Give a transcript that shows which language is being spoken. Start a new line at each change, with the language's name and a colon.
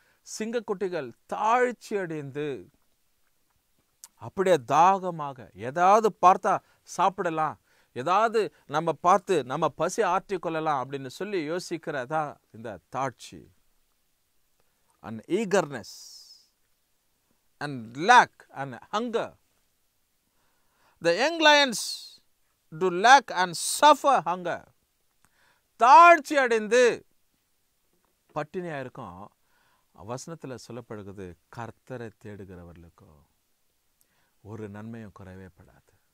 Tamil: சிங்கக்குட்டிகள் தாழ்ச்சி அடைந்து அப்படியே தாகமாக ஏதாவது பார்த்தா சாப்பிடலாம், ஏதாவது நம்ம பார்த்து நம்ம பசி ஆற்றிக்கொள்ளலாம் அப்படின்னு சொல்லி யோசிக்கிறதா இந்த தாழ்ச்சி.
English: And eagerness and lack and hunger. The young lions do lack and suffer hunger.
Tamil: தாழ்ச்சி அடைந்து பட்டினியாக இருக்கும். வசனத்தில் சொல்லப்படுகிறது, கர்த்தரை தேடுகிறவர்களுக்கோ ஒரு நன்மையும் குறைவே படாது.